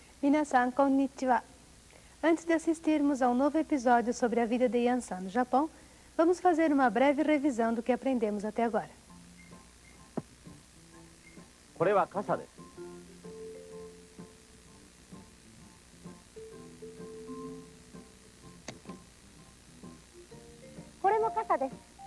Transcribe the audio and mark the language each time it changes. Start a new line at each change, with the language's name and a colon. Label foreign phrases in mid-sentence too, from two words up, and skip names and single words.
Japanese: 皆さん、こんにちは.
Portuguese: Antes de assistirmos a um novo episódio sobre a vida de Yan-san no Japão, vamos fazer uma breve revisão do que aprendemos até agora.
Japanese: これは傘です。これも傘です。